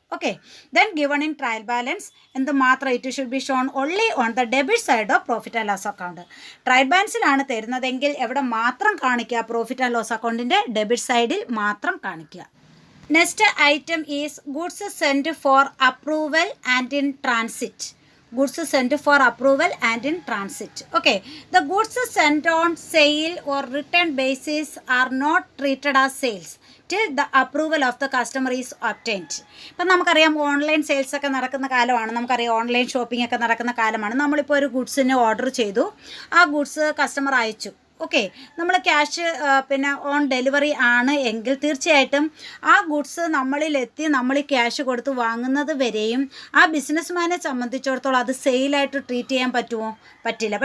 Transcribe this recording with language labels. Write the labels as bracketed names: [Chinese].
[English] okay, then given in trial balance [Malayalam] എന്ത് മാത്രം, [English] It should be shown only on the debit side of profit and loss account. [Malayalam] Trial ബാലൻസിലാണ് തരുന്നതെങ്കിൽ എവിടെ മാത്രം കാണിക്കുക, profit and loss അക്കൗണ്ടിൻ്റെ debit സൈഡിൽ മാത്രം കാണിക്കുക. [English] Next item is goods sent for approval and in transit. Goods sent for approval and in transit. Okay, the goods sent on sale or return basis are not treated as sales till the approval of the customer is obtained. [Malayalam] ഇപ്പം നമുക്കറിയാം online sales ഒക്കെ നടക്കുന്ന കാലമാണ്, നമുക്കറിയാം online shopping ഒക്കെ നടക്കുന്ന കാലമാണ്. നമ്മളിപ്പോൾ ഒരു ഗുഡ്സിന് ഓർഡർ ചെയ്തു, ആ ഗുഡ്സ് കസ്റ്റമർ അയച്ചു. ഓക്കെ, നമ്മൾ ക്യാഷ് പിന്നെ ഓൺ ഡെലിവറി ആണ് എങ്കിൽ തീർച്ചയായിട്ടും ആ ഗുഡ്സ് നമ്മളിലെത്തി നമ്മൾ ക്യാഷ് കൊടുത്ത് വാങ്ങുന്നത് വരെയും ആ ബിസിനസ്മാനെ സംബന്ധിച്ചിടത്തോളം അത് സെയിലായിട്ട് ട്രീറ്റ് ചെയ്യാൻ പറ്റുമോ, പറ്റില്ല.